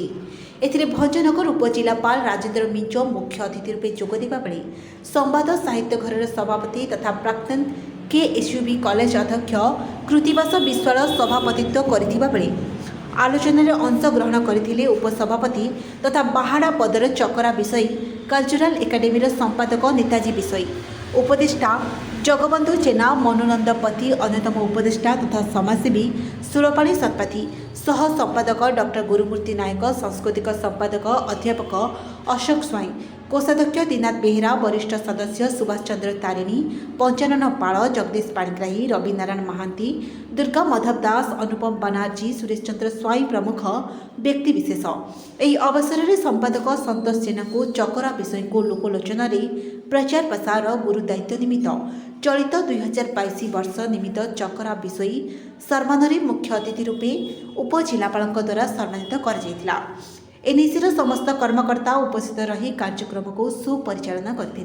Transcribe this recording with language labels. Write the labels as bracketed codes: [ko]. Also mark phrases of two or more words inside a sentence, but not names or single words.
[or] ଏଥିରେ ଭଞ୍ଜନଗର ଉପଜିଲ୍ଲାପାଳ ରାଜେନ୍ଦ୍ର ମିଞ୍ଚୋ ମୁଖ୍ୟ ଅତିଥି ରୂପେ ଯୋଗଦେବା ବେଳେ ସମ୍ବାଦ ସାହିତ୍ୟ ଘର ସଭାପତି ତଥା ପ୍ରାକ୍ତନ କେଏସୟୁବି କଲେଜ ଅଧ୍ୟକ୍ଷ କୃତ୍ତିବାସ ବିଶ୍ୱାଳ ସଭାପତିତ୍ୱ କରଥିବା ବେଳେ ଆଲୋଚନ ଅଂଶଗ୍ରହଣ କରଥିଲେ ଉପସଭାପତି ତଥା ବାହାଡ଼ା ପଦର ଚକରା ବିଷୟୀ କଲଚରାଲ ଏକାଡେମୀ ସମ୍ପାଦକ ନେତାଜୀ ବିଷୟୀ ଉପଦେଷ୍ଟା ଜଗବନ୍ଧୁ ଜେନା ମନୋନନ୍ଦ ପତି ଅନ୍ୟତମ ଉପଦେଷ୍ଟା ତଥା ସମାଜସେବୀ ସୁରପାଣି ଶତପଥୀ ସହ ସମ୍ପାଦକ ଡକ୍ଟର ଗୁରୁମୂର୍ତ୍ତି ନାୟକ ସାଂସ୍କୃତିକ ସମ୍ପାଦକ ଅଧ୍ୟାପକ ଅଶୋକ ସ୍ୱାଇଁ କୋଷାଧ୍ୟକ୍ଷ ଦୀନାଥ ବେହେରା, ବରିଷ୍ଠ ସଦସ୍ୟ ସୁଭାଷ ଚନ୍ଦ୍ର ତାରିଣୀ, ପଞ୍ଚାନନ ପାଲ, ଜଗଦୀଶ ପାଣିଗ୍ରାହୀ, ରବିନାରାୟଣ ମହାନ୍ତି, ଦୁର୍ଗା ମାଧବ ଦାସ, ଅନୁପମ ବାନାର୍ଜୀ, ସୁରେଶ ଚନ୍ଦ୍ର ସ୍ୱାଇଁ ପ୍ରମୁଖ ବ୍ୟକ୍ତିବିଶେଷ ଏହି ଅବସରରେ ସମ୍ପାଦକ ସନ୍ତୋଷ ଜେନାଙ୍କୁ ଚକରା ବିଷୟକୁ ଲୋକଲୋଚନ ପ୍ରଚାର ପ୍ରସାର ଗୁରୁ ଦାୟିତ୍ୱ ନିମିତ୍ତ ଚଳିତ 2022 ବର୍ଷ ନିମିତ୍ତ ଚକରା ବିଷୟୀ ସମ୍ମାନରେ ମୁଖ୍ୟ ଅତିଥି ରୂପେ ଉପଜିଲ୍ଲାପାଳଙ୍କ ଦ୍ୱାରା ସମ୍ମାନିତ କରାଯାଇଥିଲା। ଏନ୍ଏସିର ସମସ୍ତ କର୍ମକର୍ତ୍ତା ଉପସ୍ଥିତ ରହି କାର୍ଯ୍ୟକ୍ରମକୁ ସୁପରିଚାଳନା କରିଥିଲେ।